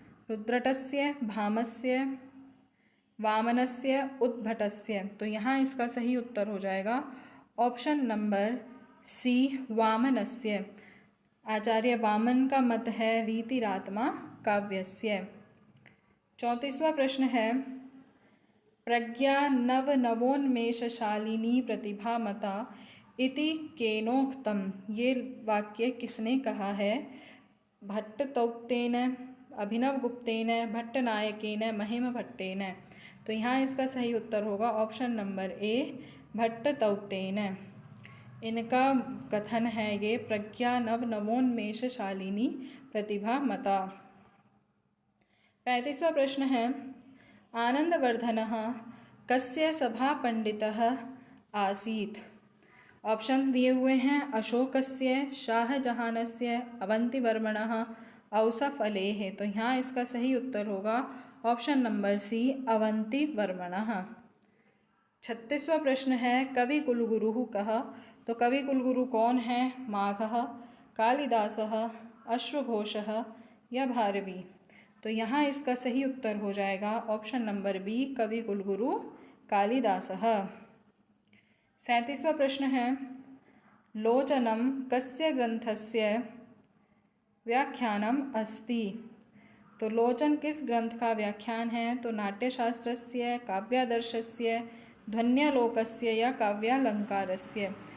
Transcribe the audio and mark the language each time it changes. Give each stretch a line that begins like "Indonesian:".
Sanskrit: रुद्रटस्य, भामस्य, वामनस्य, उद्भटस्य।
Hindi: तो यहाँ इसका सही उत्तर हो जाएगा ऑप्शन नंबर सी वामनस्य। आचार्य वामन का मत है
Sanskrit: रीतिरात्मा काव्यस्य।
Hindi: 34वां प्रश्न है
Sanskrit: प्रज्ञा नव नवोन्मेषशालिनी प्रतिभा मता इति केनोक्तम।
Hindi: ये वाक्य किसने कहा है? भट्टतौक्तेन, अभिनवगुप्तेन, भट्टनायकेन, महिमभट्टेन। तो यहाँ इसका सही उत्तर होगा ऑप्शन नंबर ए, भट्टतौक्तेन। इनका कथन है ये
Sanskrit: प्रज्ञा नव नवोन्मेषशालिनी प्रतिभा मता।
Hindi: 35वां प्रश्न है
Sanskrit: आनंदवर्धनः कस्य सभापंडितः आसीत्?
Hindi: ऑप्शंस दिए हुए हैं अशोकस्य, शाहजहानस्य, अवंतीवर्मणः, औसफ अलेः। तो यहाँ इसका सही उत्तर होगा ऑप्शन नंबर सी, अवंतीवर्मणः। 36वां प्रश्न है
Sanskrit: कवि कुलगुरुः कः?
Hindi: तो कवि कुलगुरु कौन है?
Sanskrit: माघः, कालिदासः, अश्वघोषः या भारवी।
Hindi: तो यहाँ इसका सही उत्तर हो जाएगा ऑप्शन नंबर बी, कवि कुलगुरु कालिदासः। 37वां प्रश्न है
Sanskrit: लोचनम कस्य ग्रंथस्य व्याख्यानम अस्ति?
Hindi: तो लोचन किस ग्रंथ का व्याख्यान है? तो नाट्यशास्त्रस्य, काव्यादर्शस्य, ध्वन्यालोकस्य या काव्यालंकारस्य।